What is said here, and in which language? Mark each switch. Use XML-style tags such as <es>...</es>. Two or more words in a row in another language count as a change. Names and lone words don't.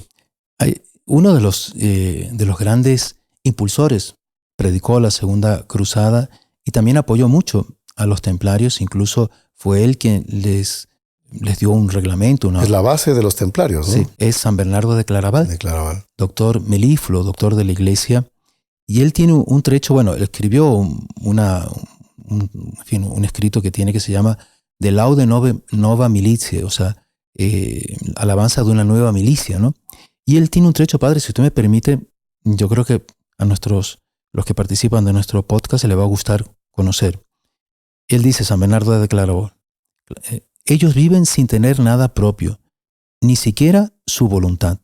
<es>Hay uno de los grandes impulsores predicó la Segunda Cruzada y también apoyó mucho a los templarios, incluso fue él quien les les dio un reglamento. Es la base de los templarios, ¿no? Sí, es San Bernardo de Claraval. Doctor melifluo, doctor de la iglesia. Y él tiene un trecho, bueno, él escribió un escrito que tiene que se llama De laude nova militia, o sea, alabanza de una nueva milicia, ¿no? Y él tiene un trecho, padre, si usted me permite, yo creo que a los que participan de nuestro podcast se les va a gustar conocer. Él dice, San Bernardo de Claraval, ellos viven sin tener nada propio, ni siquiera su voluntad.</es>